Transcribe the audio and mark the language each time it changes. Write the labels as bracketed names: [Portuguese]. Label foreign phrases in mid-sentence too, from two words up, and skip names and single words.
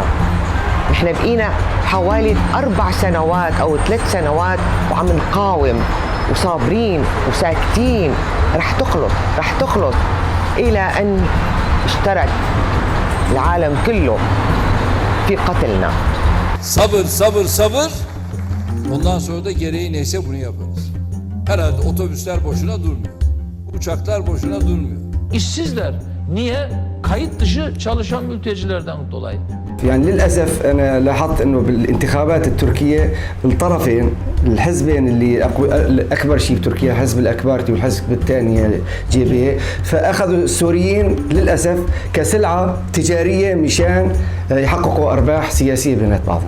[Arabic] نحن بقينا حوالي 4 سنوات أو 3 سنوات وعم نقاوم وصابرين وساكتين. رح تخلص إلى أن اشترك العالم كله في قتلنا. [Turkish] Sabır. Ondan sonra da gereği neyse bunu yaparız. Herhalde otobüsler boşuna durmuyor. Uçaklar boşuna durmuyor. İşsizler. Niye? Kayıt dışı çalışan mültecilerden dolayı. [Arabic] يعني للأسف أنا لاحظت إنه بالانتخابات التركية الطرفين الحزبين اللي أكبر شيء بتركيا الحزب الأكبرتي والحزب الثاني جي بي فأخذوا السوريين للأسف كسلعة تجارية مشان يحققوا أرباح سياسية بينات بعضهم.